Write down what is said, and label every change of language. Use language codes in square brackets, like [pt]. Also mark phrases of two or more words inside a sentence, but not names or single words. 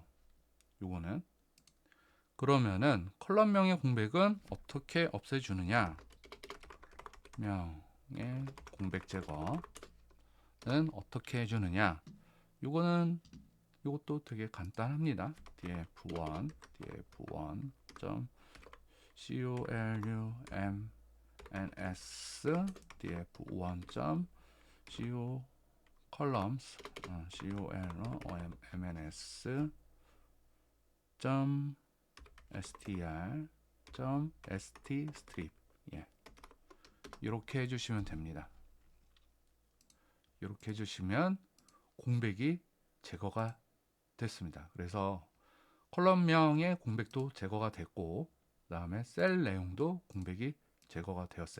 [ko] 요거는. 그러면은 컬럼명의 공백은 어떻게 없애주느냐? 명의 공백 제거는 어떻게 해주느냐? 요것도 되게 간단합니다. [en] df1 columns df1.co columns columns.str.ststrip 예. [ko] 이렇게 해주시면 됩니다. 이렇게 해주시면 공백이 제거가 됐습니다. 그래서 컬럼명의 공백도 제거가 됐고, 그 다음에 셀 내용도 공백이 제거가 되었어요.